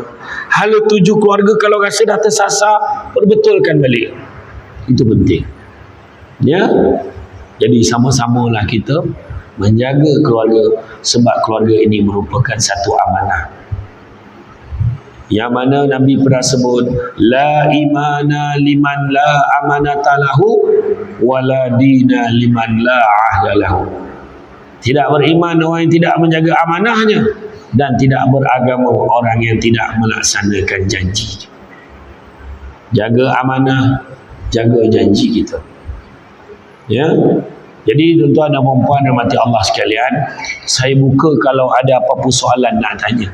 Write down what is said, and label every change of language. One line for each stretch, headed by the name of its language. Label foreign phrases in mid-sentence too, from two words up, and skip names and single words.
Malay: Hala tuju keluarga kalau rasa dah tersasar, perbetulkan balik. Itu penting. Ya. Jadi sama-samalah kita menjaga keluarga, sebab keluarga ini merupakan satu amanah. Yang mana Nabi pernah sebut,
Arabic: لا إيمان لمن لا أمانة له ولا دين لمن لا عهد له.
Malay: Tidak beriman orang yang tidak menjaga amanahnya, dan tidak beragama orang yang tidak melaksanakan janji. Jaga amanah, jaga janji kita. Ya. Jadi tuan-tuan dan puan-puan rahmati Allah sekalian, saya buka kalau ada apa-apa soalan nak tanya.